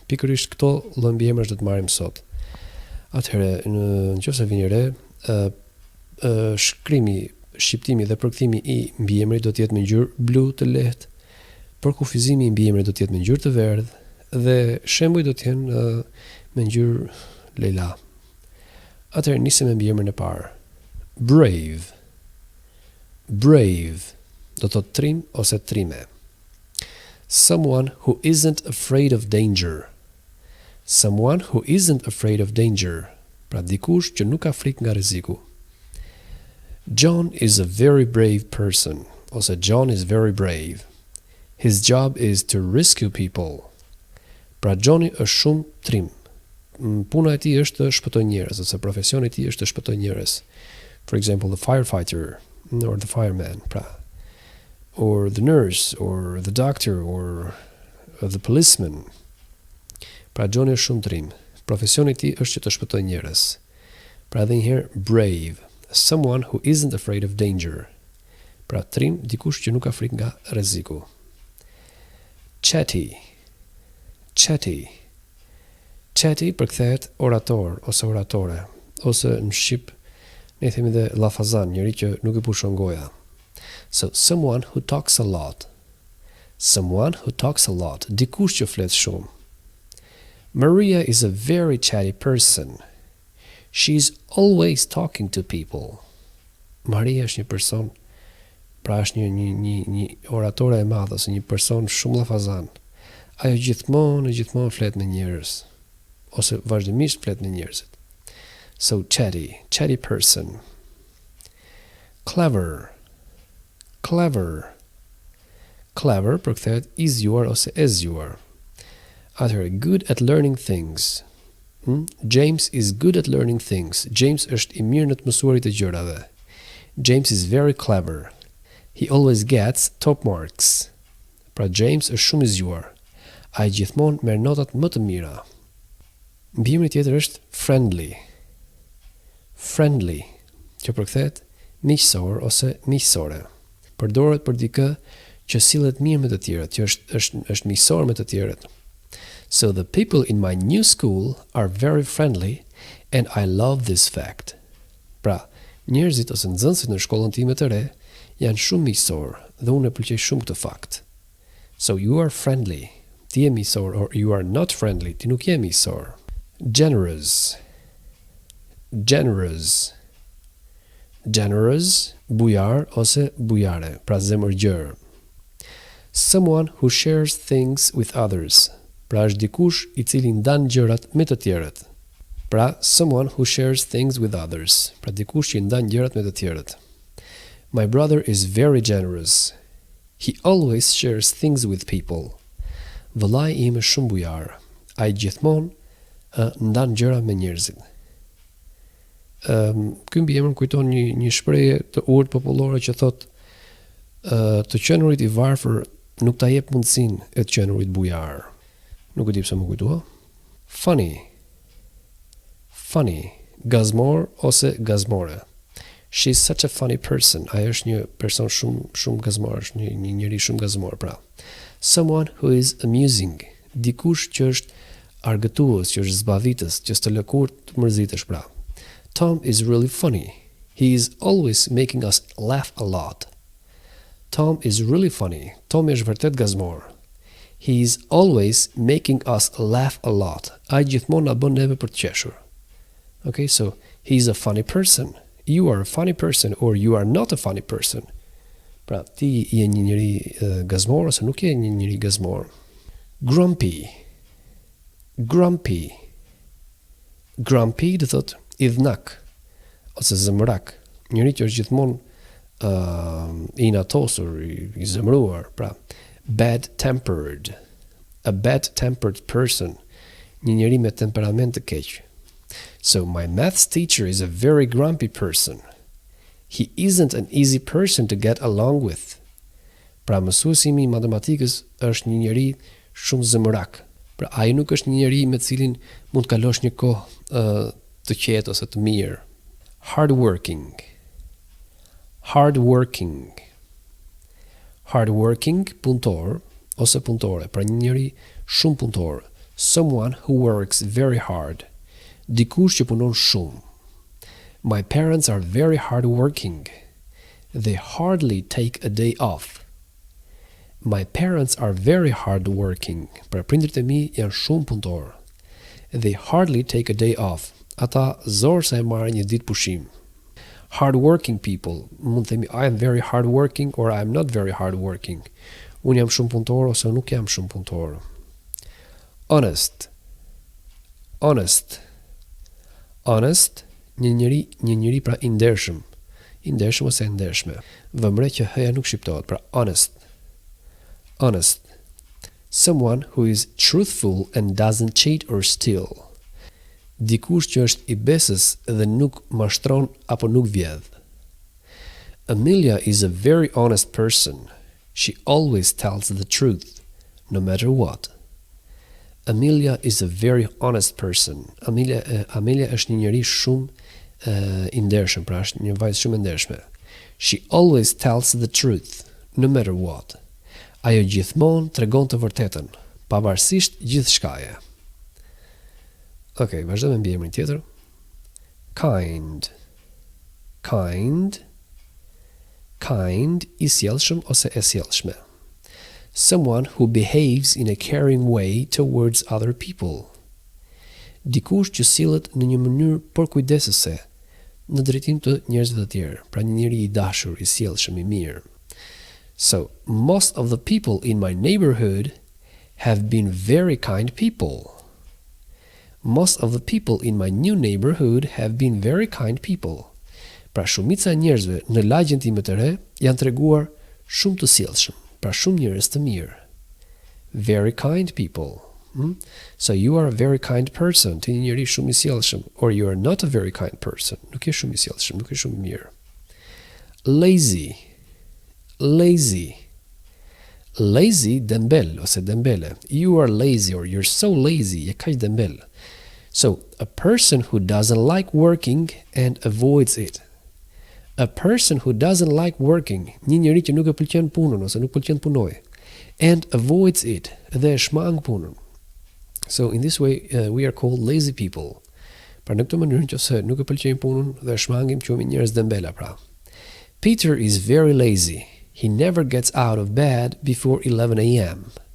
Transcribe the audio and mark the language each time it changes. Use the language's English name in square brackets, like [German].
[Albanian] Pikërisht këto lloj mbiemrash do të marrim sot. Atëherë, nëse vini re, shqiptimi dhe përkthimi i mbiemrit do të jetë me ngjyrë blu të lehtë, përkufizimi i mbiemrit do të jetë me ngjyrë të verdhë dhe shembujt do të jenë me ngjyrë lejla. Atëherë nisim me mbiemrin e parë. Brave. Brave do të thotë trim ose trime. [English] Someone who isn't afraid of danger. Someone who isn't afraid of danger. [Albanian] Pra dikush që nuk ka frikë nga rreziku. [English] John is a very brave person, ose John is very brave. His job is to rescue people. [Albanian] Pra Johni është shumë trim. Puna e tij është të shpëtojë njerëz, ose profesioni i tij është të shpëtojë njerëz. [English] For example, the firefighter or the fireman, pra. Or the nurse or the doctor or the policeman. [Albanian] Pra Johni është shumë trim. Profesioni i tij është që të shpëtojë njerëz. Pra edhe një herë brave. [English] Someone who isn't afraid of danger. [Albanian] Pra trim, dikush që nuk ka frikë nga rreziku. Chatty. Chatty. Chatty përkthehet orator ose oratore, ose në shqip ne themi dhe llafazan, njëri që nuk i pushon goja. [English] So someone who talks a lot. Someone who talks a lot, [Albanian] dikush që flet shumë. [English] Maria is a very chatty person. She's always talking to people. [Albanian] Maria është një person, pra është një oratore e madhe, ose një person shumë llafazan. Ajo gjithmonë flet me njerëz, ose vazhdimisht flet me njerëzit. [English] So chatty person. Clever. Clever. [Albanian] Clever përkthehet i zgjuar ose e zgjuar. [English] Atëherë, good at learning things. James is good at learning things. [Albanian] James është i mirë në të mësuarit e gjërave. [English] James is very clever. He always gets top marks. [Albanian] Pra James është shumë i zgjuar. Ai gjithmonë merr notat më të mira. Mbiemri tjetër është friendly. Friendly, që përkthehet miqësor ose miqësore. Përdoret për dikë që sillet mirë me të tjerët, që është miqësor me të tjerët. [English] So the people in my new school are very friendly and I love this fact. [Albanian] Pra, njerëzit ose nxënësit në shkollën time të re janë shumë miqësor dhe unë e pëlqej shumë këtë fakt. [English] So you are friendly, [Albanian] ti je miqësor, [English] or you are not friendly, [Albanian] ti nuk je miqësor. [English] Generous. Generous. [Albanian] Generous, bujar ose bujare, pra zemërgjër. [English] Someone who shares things with others. [Albanian] Pra është dikush i cili ndan gjërat me të tjerët. [English] Pra, someone who shares things with others. [Albanian] Pra dikush që ndan gjërat me të tjerët. [English] My brother is very generous. He always shares things with people. [Albanian] Vëllai im është shumë bujar. Ai gjithmonë ndan gjëra me njerëzit. Ky mbiemër kujton një shprehje të urtë popullore që thotë të qenurit i varfër nuk ta jep mundësinë e të qenurit bujar. Nuk e di pse më kujtua. Funny. Funny. Gazmor ose gazmore. [English] She's such a funny person. [Albanian] Ai është një person shumë gazmor, është një njeri shumë gazmor, pra. [English] Someone who is amusing. [Albanian] Dikush që është argëtues, që është zbavitës, që s'të lë kurrë të mërzitesh, pra. [English] Tom is really funny. He is always making us laugh a lot. Tom is really funny. [Albanian] Tom është vërtet gazmor. [English] He is always making us laugh a lot. [Albanian] Ai gjithmonë na bën neve për të qeshur. [English] Okay, so he is a funny person. You are a funny person or you are not a funny person. [Albanian] Pra, ti je një njeri gazmor ose nuk je një njeri gazmor. Grumpy. Grumpy. Grumpy do thotë idhnak ose zemërak. Njëri që është gjithmonë i inatosur, i zemëruar, pra. [English] Bad-tempered. A bad-tempered person. [Albanian] Një njeri me temperament të keq. [English] So my maths teacher is a very grumpy person. He isn't an easy person to get along with. [Albanian] Pra mësuesi i matematikës është një njeri shumë zëmërak. Pra ai nuk është një njeri me cilin mund të kalosh një kohë të qetë ose të mirë. Hardworking. Hardworking. Hardworking, punëtor ose punëtore, pra një njeri shumë punëtor. [English] Someone who works very hard. [Albanian] Dikush që punon shumë. [English] My parents are very hardworking. They hardly take a day off. My parents are very hardworking. [Albanian] Pra prindërit e mi janë shumë punëtor. [English] They hardly take a day off. [Albanian] Ata zorë sa e marrin një ditë pushim. [English] Hardworking people, [Albanian] mund të themi [English] I am very hardworking or I am not very hardworking. [Albanian] Unë jam shumë punëtor ose nuk jam shumë punëtor. Honest. Honest. Honest, një njeri pra i ndershëm. I ndershëm ose e ndershme. Vëmre që hëja nuk shqiptohet, pra honest. [English] Honest. Someone who is truthful and doesn't cheat or steal. [Albanian] Dikush që është i besës dhe nuk mashtron apo nuk vjedh. [English] Amelia is a very honest person. She always tells the truth, no matter what. Amelia is a very honest person. [Albanian] Amelia është një njeri shumë i ndershëm, pra është një vajzë shumë e ndershme. [English] She always tells the truth, no matter what. [Albanian] Ajo gjithmonë tregon të vërtetën, pavarësisht gjithçkaje. Okej, vazhdo me mbiemrin tjetër. Kind. Kind. Kind, i sjellshëm ose e sjellshme. [English] Someone who behaves in a caring way towards other people. [Albanian] Dikush që sillet në një mënyrë përkujdesëse në drejtim të njerëzve të tjerë, pra një njeri i dashur, i sjellshëm, i mirë. [English] So, most of the people in my neighborhood have been very kind people. Most of the people in my new neighborhood have been very kind people. [Albanian] Pra shumica e njerëzve në lagjen time të re janë treguar shumë të sjellshëm, pra shumë njerëz të mirë. [English] Very kind people. So you are a very kind person, [Albanian] ti një njeri shumë i sjellshëm, [English] or you are not a very kind person. [Albanian] Nuk je shumë i sjellshëm, nuk je shumë i mirë. Lazy. Lazy. Lazy, dembel ose dembele. [English] You are lazy or you're so lazy, [Albanian] je kaq dembel. [English] So, a person who doesn't like working and avoids it. A person who doesn't like working, [Albanian] një njeri që nuk e pëlqen punën ose nuk pëlqen të punojë, [English] and avoids it, [Albanian] dhe e shmang punën. [English] So, in this way, we are called lazy people. [Albanian] Pra në këtë mënyrë nëse nuk e pëlqejmë punën dhe e shmangim, quhemi njerëz dembela pra. [English] Peter is very lazy. He never gets out of bed before 11 a.m.